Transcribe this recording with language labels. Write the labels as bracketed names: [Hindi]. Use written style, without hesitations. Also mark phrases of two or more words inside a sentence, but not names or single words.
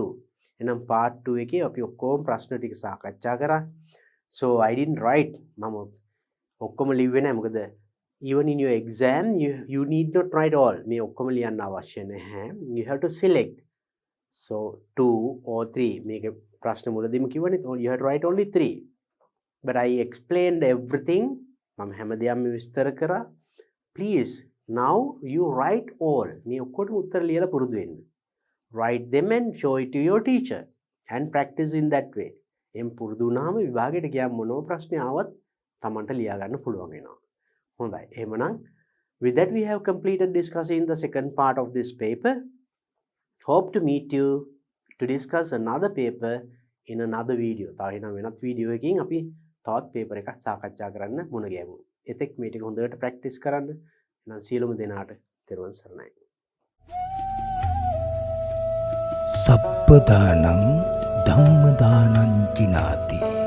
[English] And part 2 [Sinhala] එකේ අපි ඔක්කොම ප්‍රශ්න ටික සාකච්ඡා කරා. [English] So I didn't write. [Sinhala] මම ඔක්කොම ලිව්වේ නැහැ. [English] මොකද even in your exam you need not write all. [Sinhala] මේ ඔක්කොම ලියන්න අවශ්‍ය නැහැ. [English] You have to select. So 2 or 3 [Sinhala] මේක ප්‍රශ්න මුලදීම කිව්වනේ [English] you have to write only 3. But I explained everything. [Sinhala] මම හැමදේම විස්තර කරා. [English] Please now you write all. [Sinhala] මේ ඔක්කොටම උත්තර ලියලා පුරුදු වෙන්න. [English] Write them and show it to your teacher and practice in that way. [Sinhala] එම් පුරුදු වුණාම විභාගයට ගියාම මොනෝ ප්‍රශ්න ආවත් Tamanට ලියා ගන්න පුළුවන් වෙනවා. හොඳයි. [English] එහෙමනම් with that we have completed discussing the second part of this paper. Hope to meet you to discuss another paper in another video. [Sinhala] තව වෙනත් වීඩියෝ එකකින් අපි තවත් පේපර් එකක් සාකච්ඡා කරන්න මුණ ගැහමු. එතෙක් මේ ටික හොඳට ප්‍රැක්ටිස් කරන්න. එහෙනම් සියලුම දෙනාට තෙරුවන් සරණයි. [Pali] සප්පදානං ධම්මදානං ජිනාති.